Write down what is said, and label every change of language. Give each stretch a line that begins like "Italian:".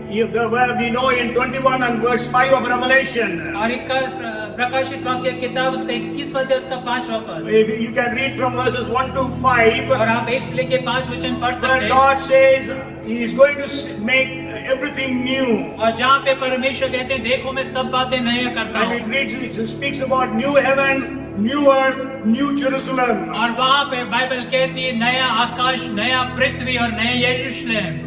English: We know in 21 and verse 5 of Revelation.
Hindi: और एक प्रकाशित वाक्य किताब उसका 21वां अध्याय उसका 5वां पद,
English: You can read from verses 1 to 5.
Hindi: और आप 1 से लेके 5 वचन पढ़ सकते
English: Where
Hindi: हैं।
English: God says He is going to make everything new.
Hindi: और जहाँ पे परमेश्वर कहते हैं, देखो मैं सब बातें नया करता
English: And
Hindi: हूँ।
English: it reads, it speaks about new heaven, new earth, new Jerusalem.
Hindi: और वहाँ पे बाइबल कहती है नया आकाश, नया पृथ्वी और नया यरूशलेम।